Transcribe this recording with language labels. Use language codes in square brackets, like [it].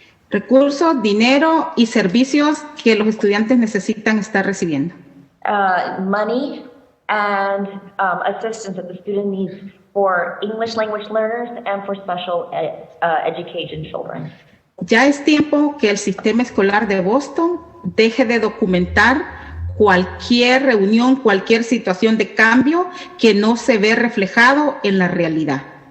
[es] Recursos, dinero y servicios que los estudiantes necesitan estar recibiendo. [en] Money and assistance that the student needs for English language learners and for special education children. [es] Ya es tiempo que el sistema escolar de Boston deje de documentar cualquier reunión, cualquier situación de cambio que no se ve reflejado en la realidad.